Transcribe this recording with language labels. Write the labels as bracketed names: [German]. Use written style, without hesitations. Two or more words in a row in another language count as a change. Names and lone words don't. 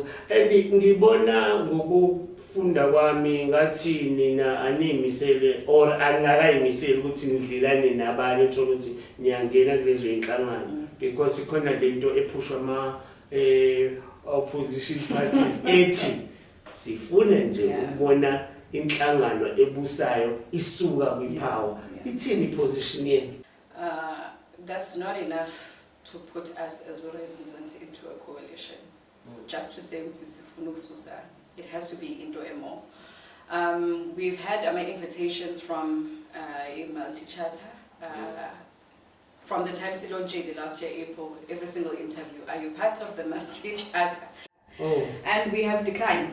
[Zulu] And ngibona ngokufunda kwami ngathi nina animisele or angakayimiseli ukuthi nidlelane nabanye uthola ukuthi niyangena kulezo inhlangano because ikhona lento ephushwa [English] opposition parties [Zulu] ethi sifune nje ukubona inhlangano ebusayo isuka kwipower. Ithini position yenu? [English] That's not enough to put us as Mzansi into a coalition. Just to say [Zulu] ukuthi sifuna ukususa, [English] it has to be into a more. We've had my invitations from a multi-charter. From the time Silon Jade last year, April, every single interview, are you part of the multi-charter? And we have declined.